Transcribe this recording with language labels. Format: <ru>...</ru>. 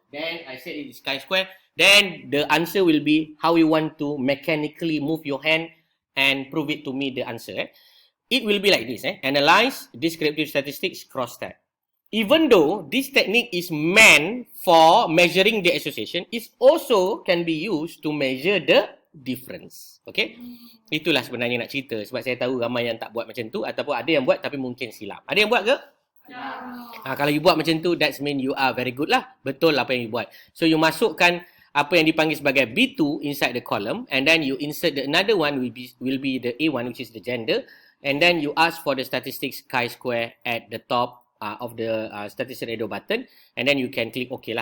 <en>Then I said it is chi-square. Then the answer will be how you want to mechanically move your hand and prove it to me the answer. It will be like this. Analyze descriptive statistics cross-stat. Even though this technique is meant for measuring the association, it also can be used to measure the difference.</en> <ms>Okay? Itulah sebenarnya nak cerita. Sebab saya tahu ramai yang tak buat macam tu, ataupun ada yang buat tapi mungkin silap. Ada yang buat ke? Kalau</ms> <en>you</en> <ms>buat macam tu,</ms> <en>that mean you are very good lah.</en> <ms>Betul apa yang</ms> <en>you</en> <ms>buat.</ms> <en>So you</en> <ms>masukkan apa yang dipanggil sebagai</ms> <en>B2 inside the column, and then you insert another one will be the A1, which is the gender, and then you ask for the statistics chi-square at the top of the statistics radio button, and then you can click OK lah.</en>